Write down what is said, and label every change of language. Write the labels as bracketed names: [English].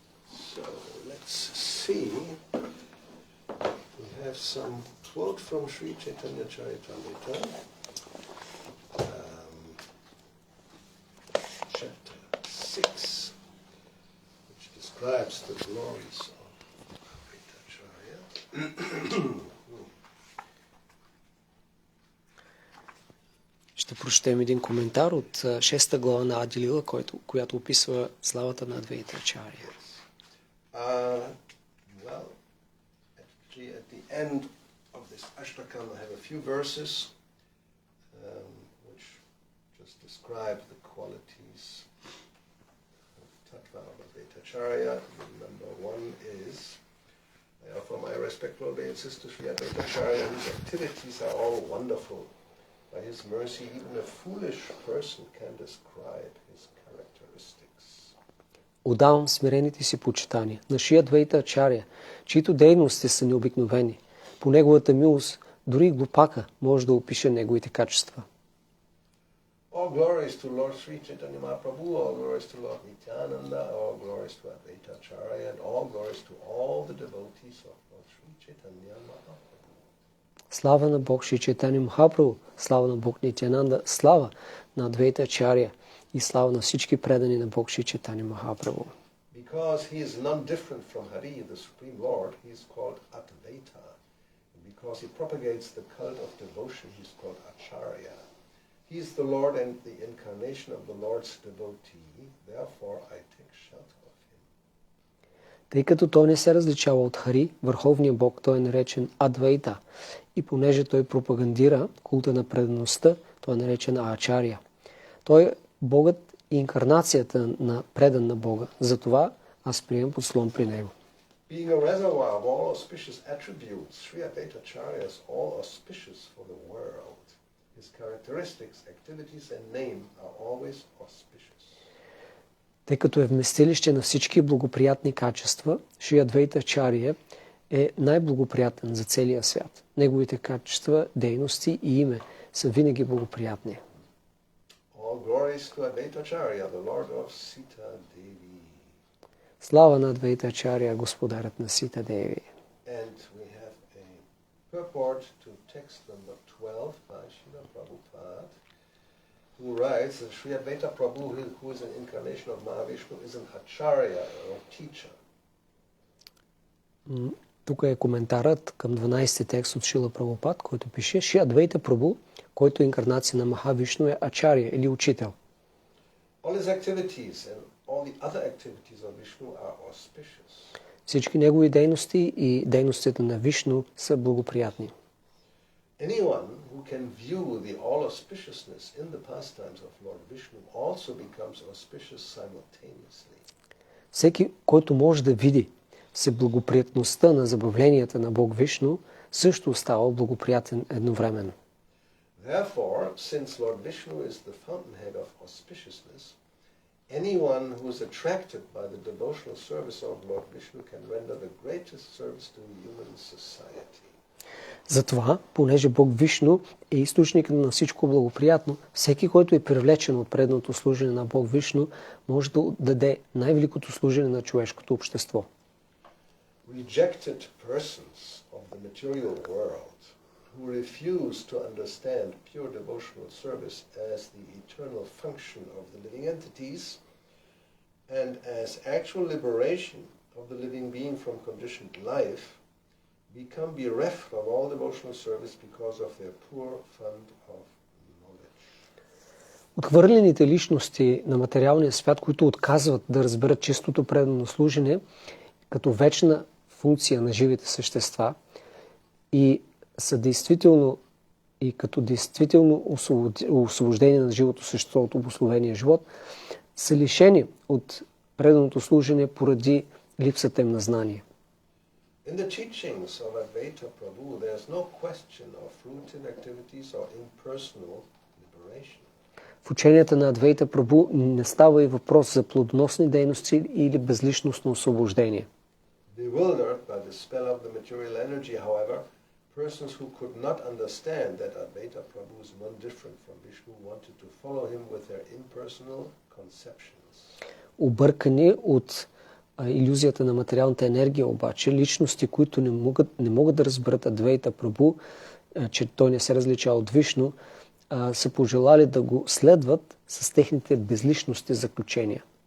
[English] So let's see. We have some quote from Sri Chaitanya Charitamrita. Chapter 6, which describes the glories of Vaitacharya. [Bulgarian] Ще прочетем един коментар от 6-та глава на Адилила, която описва славата на Адвейтачаря. [English] Well, actually at the end of this Ashtakam I have a few verses which just describe the qualities of Tattva of Advaitacharya. Number one is, I offer my respectful obeisances to Sri Advaitacharya, whose activities are all wonderful. By his mercy, even a foolish person can describe his characteristics. [Bulgarian] Отдавам смирените си почитания на Шри Адвейтачаря, чието дейности са необикновени. По неговата милост, дори глупака може да опише неговите качества. [English] All glories to Lord Sri Chaitanya Mahaprabhu, all glories to Lord Nityananda, all glories to Advaitacharya, and all glories to all the devotees of Lord Sri Chaitanya Mahaprabhu. [Bulgarian] Слава на Бог Шри Чайтанья Махапрабху, слава на Бог Нитянанда, слава на Адвейтачаря и слава на всички предани на Бог Шри Чайтанья Махапрабху. [English] Because he is none different from Hari, the Supreme Lord, he is called Advaita. And because he propagates the cult of devotion, he is called Acharya. He is the Lord and the incarnation of the Lord's devotee, therefore I take shelter of him. [Bulgarian] Тъй като той не се различава от Хари, върховния Бог, той е наречен Адвайта. И понеже той пропагандира култа на предаността, той е наречен Ачария. Той е Богът и инкарнацията на предан на Бога. Затова аз приемам подслон при него. [English] Being a reservoir of all auspicious attributes, Sri Advaitacharya is all auspicious for the world. His characteristics, activities and name are always auspicious. [Bulgarian] Тъй като е вместилище на всички благоприятни качества, Шри Адвейтачаря е най-благоприятен за целия свят. Неговите качества, дейности и име са винаги благоприятни. [English] All glories to Advaitacharya, the Lord of Sita Devi. [Bulgarian] Слава на Адвейтачаря, господарят на Сита Деви. [English] And we have a purport to text number 12 by Srila Prabhupada. who writes that Sri Advaita Prabhu, who is an incarnation of Mahavishnu, is an acharya or teacher. [Bulgarian] Тук е коментарът към 12 текст от Шила Прабхупад, който пише: Шри Адвайта Прабhu, който е инкарнация на Махавишну, е ачария или учител. [English] All his activities and all the other activities of Vishnu are auspicious. [Bulgarian] Всички негови дейности и дейностите на Вишну са благоприятни. [English] Anyone who can view the all auspiciousness in the pastimes of Lord Vishnu also becomes auspicious simultaneously. [Bulgarian] Всеки, който може да види всеблагоприятността на забавленията на Бог Вишну, също става благоприятен едновременно. [English] Therefore, since Lord Vishnu is the fountainhead of auspiciousness, anyone who is attracted by the devotional service of Lord Vishnu can render the greatest service to human society. [Bulgarian] Затова, понеже Бог Вишну е източникът на всичко благоприятно, всеки, който е привлечен от предното служене на Бог Вишну, може да даде най-великото служене на човешкото общество. [English] Rejected persons of the material world who refuse to understand pure devotional service as the eternal function of the living entities and as actual liberation of the living being from conditioned life become bereft of all devotional service because of their poor fund of knowledge. [Bulgarian] Отхвърлените личности на материалния свят, които отказват да разберат чистото предано служене като вечна функция на живите същества и са действително и като действително освобождение на живото същество от обусловения живот, са лишени от преданото служене поради липсата им на знание. [English] In the teachings of Advaita Prabhu, there is no question of fruitive activities or impersonal liberation. [Bulgarian] В ученията на Адвейта Прабу не става и въпрос за плодоносни дейности или безличностно освобождение. [English] Bewildered by the spell of the material energy, however, persons who could not understand that Advaita Prabhu is one different from Vishnu wanted to follow him with their impersonal conceptions. [Bulgarian] Объркани от илюзията на материалната енергия, обаче, личности, които не могат да разберат Адвейта Прабу, че той не се различава от Вишну, са пожелали да го следват с техните безличности заключения.